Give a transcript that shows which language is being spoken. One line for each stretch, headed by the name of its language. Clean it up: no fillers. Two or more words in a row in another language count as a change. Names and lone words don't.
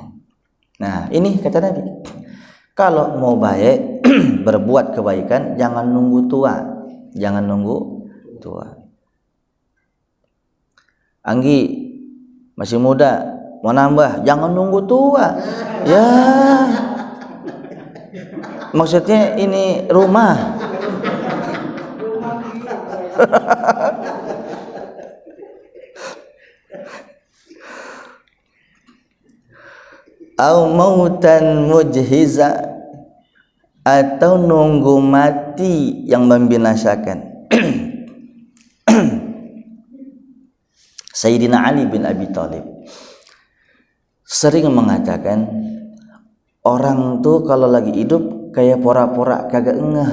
Indonesian: Nah ini kata Nabi, kalau mau baik berbuat kebaikan jangan nunggu tua. Anggi masih muda mau nambah, jangan nunggu tua. Ya maksudnya ini rumah.
Arabic: أو موتا مجهزا,
Indonesian: atau nunggu mati yang membinasakan. Sayyidina Ali bin Abi Thalib sering mengatakan, orang tuh kalau lagi hidup kayak pora-pora kagak ngeh.